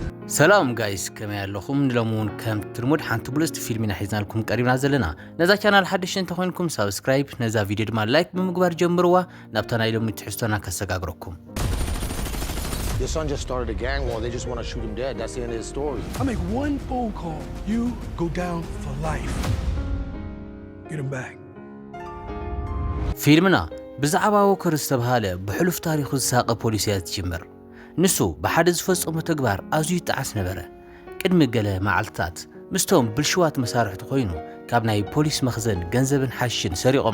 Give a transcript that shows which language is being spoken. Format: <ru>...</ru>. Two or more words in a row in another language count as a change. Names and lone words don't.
<ti>ሰላም ጋይስ ከመይ ኣለኹም ንሎሙን ከም ትርሙድ ሓንቲ ብሉስት ፊልሚና ሒዝና ልኩም ቀሪብና ዘለና ነዛ ቻናል ሓድሽ እንተኾንኩም ሰብስክራይብ ነዛ ቪድዮ ድማ ላይክ ብምግባር ጀምርዋ ናብታ ናይ ሎሚ ትሕዝቶና ከሰጋግረኩም</ti> <en>Your son just started a gang war. They just want to shoot him dead. That's the end of his story. I make one phone call. You go down for life. Get him back.</en> <ti>ፊልምና ብዛዕባ ወከር ዝተባሃለ ብሕሉፍ ታሪኹ ዝሳቀ ፖሊስያት ጅምር ንሱ ብሓደ ዝፈጸሞ ተግባር ኣዝዩ ይጣዓስ ነበረ ቅድሚ ገለ መዓልትታት ምስቶም ብልሽዋት መሳርሕቲ ኮይኑ ካብ ናይ ፖሊስ መኽዘን ገንዘብን ሓሽን ሰሪቖም</ti>